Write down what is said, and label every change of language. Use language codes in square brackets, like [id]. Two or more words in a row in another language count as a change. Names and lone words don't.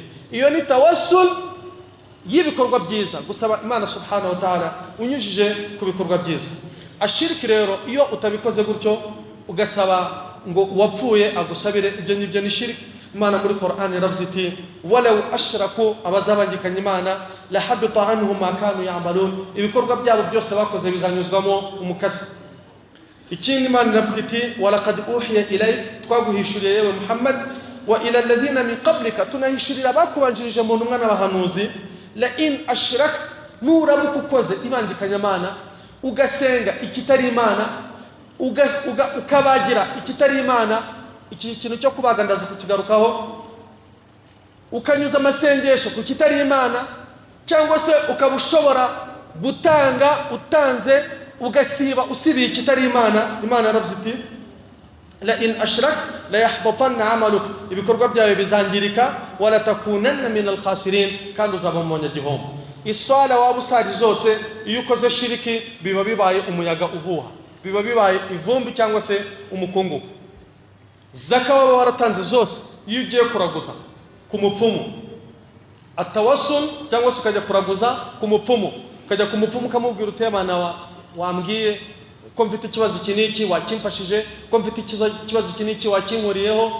[rw] Iyo ni tawassul y'ibikorwa byiza, gusaba Imana [ar] سبحانه وتعالى [rw] unyujije ku bikorwa byiza. Ashiriki rero iyo utabikoze gutyo ugasaba ngo uwapfuye agusabire, ibyo ngibyo ni shiriki. Imana muri Qur'an yaravuze iti [ar] ولو أشركوا, [rw] abazabangikanya Imana, [ar] لحبط عنهم ما كانوا يعملون, [rw] ibikorwa byabo byose bakoze bizanyuzwamo umukasi. Ikindi Imana iravuga iti [ar] ولقد أوحي إليك, [rw] twaguhishuriye yewe Muhammad, [ar] وإلى الذين من قبلك, [rw] tunahishurira bakubanjirije mu ntumwa n'abahanuzi, [ar] لئن أشركت, [rw] nuramuka ukoze ibangikanya Imana, ugasenga ikitari Imana, ukabagira ikitari Imana, iki kintu cyo kubagandaza kukigarukaho, ukanyuza amasengesho ku kitari Imana, cyangwa se ukaba ushobora gutanga utanze ugasiba usibiye ikitari Imana. Imana yaravuze iti [ar] لئن أشركت ليحبطن عملك, [rw] ibikorwa byawe bizangirika, [ar] ولتكونن من الخاسرين, [rw] kandi uzaba mu nyagihombo. Iswala waba usari zose iyo ukoze shiriki biba bibaye umuyaga uhuha, biba bibaye ivumbi cyangwa se umukungu. Zaka waba waratanze zose iyo ugiye kuraguza ku mupfumu, atawassul cyangwa se ukajya kuraguza ku mupfumu, ukajya ku mupfumu ukamubwira uti Imana wambwiye ko mfite ikibazo iki n'iki wakimfashije, ko mfite ikibazo iki n'iki wakinkuriyeho.